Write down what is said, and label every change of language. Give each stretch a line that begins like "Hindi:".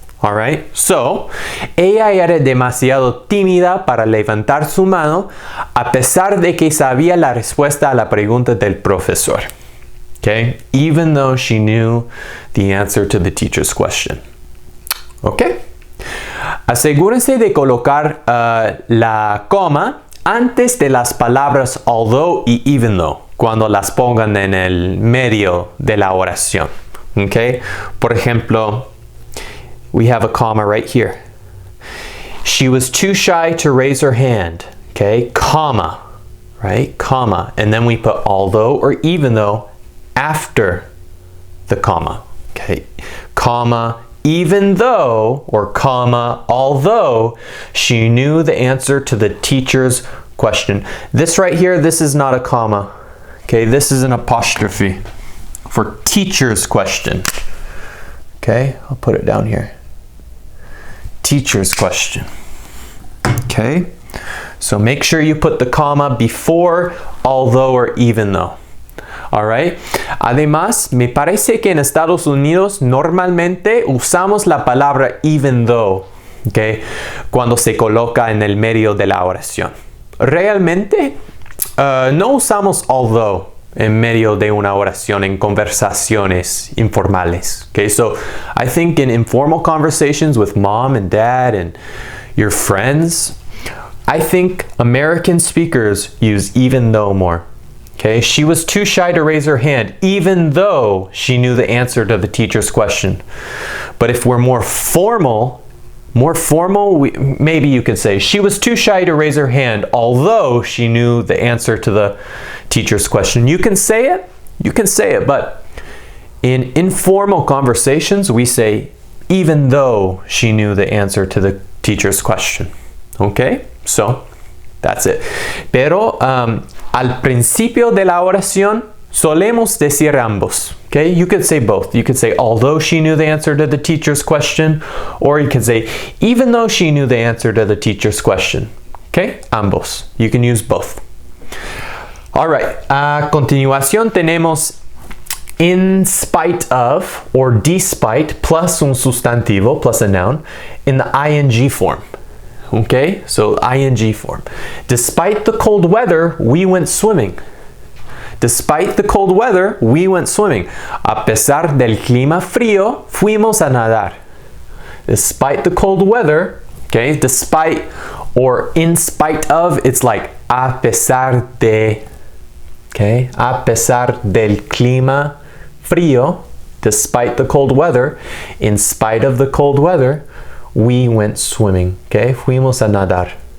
English: All right, so,
Spanish: ella era demasiado tímida para levantar su mano a pesar de que sabía la respuesta a la pregunta del profesor.
English: Okay, even though she knew the answer to the teacher's question.
Spanish: Okay, asegúrense de colocar la coma antes de las palabras although y even though cuando las pongan en el medio de la oración.
English: Okay,
Spanish: por ejemplo,
English: we have a comma right here. She was too shy to raise her hand. Okay, comma, right? Comma. And then we put although or even though after the comma. Okay, comma, even though, or comma, although she knew the answer to the teacher's question. This right here, this is not a comma. Okay, this is an apostrophe for teacher's question. Okay, I'll put it down here. Teacher's question. Okay, so make sure you put the comma before although or even though. All right.
Spanish: Además, me parece que en Estados Unidos normalmente usamos la palabra even though, okay, cuando se coloca en el medio de la oración. Realmente no usamos although en medio de una oración en conversaciones informales.
English: Okay, so I think in informal conversations with mom and dad and your friends, I think American speakers use even though more. Okay, she was too shy to raise her hand, even though she knew the answer to the teacher's question. But if we're more formal, maybe you could say, she was too shy to raise her hand, although she knew the answer to the teacher's question. You can say it, but in informal conversations, we say, even though she knew the answer to the teacher's question. Okay? So, that's it.
Spanish: Pero al principio de la oración, solemos decir ambos.
English: Okay? You could say both. You could say, although she knew the answer to the teacher's question, or you could say, even though she knew the answer to the teacher's question. Okay?
Spanish: Ambos.
English: You can use both. All right.
Spanish: A continuación tenemos
English: in spite of or despite plus
Spanish: un sustantivo
English: plus a noun in the ing form. Okay? So ing form. Despite the cold weather, we went swimming. Despite the cold weather, we went swimming.
Spanish: A pesar del clima frío, fuimos a nadar.
English: Despite the cold weather, okay, despite or in spite of, it's like
Spanish: a pesar de,
English: okay,
Spanish: a pesar del clima frío,
English: despite the cold weather, in spite of the cold weather, we went swimming, okay,
Spanish: fuimos a nadar.